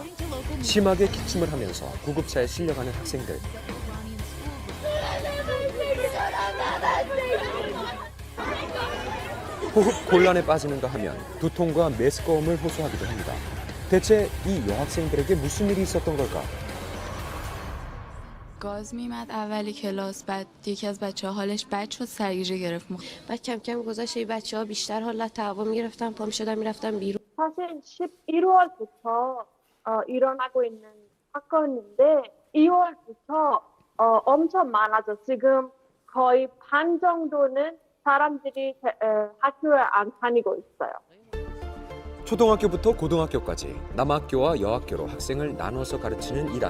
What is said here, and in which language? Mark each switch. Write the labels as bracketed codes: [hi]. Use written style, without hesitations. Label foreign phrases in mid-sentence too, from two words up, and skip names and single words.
[ko] 심하게 기침을 하면서 구급차에 실려가는 학생들. 호흡 곤란에 빠지는가 하면 두통과 메스꺼움을 호소하기도 합니다. 대체 이 여학생들에게 무슨 일이 있었던 걸까? [fa] گاز میمد اولی کلاس بعد یکی از بچه‌ها حالش بد شد سرگیجه گرفت بعد کم کم گذشت بچه‌ها بیشتر حالت تعاون می‌گرفتن پا می‌شدن می‌رفتن بیرون [ko] 사실 11월부터 일어나고 있는 사건인데 2월부터 엄청 많아져. 지금 거의 반 정도는 사람들이 학교에 안 다니고 있어요. 초등학교부터 고등학교까지 남학교와 여학교로 학생을 나눠서 가르치는 이란.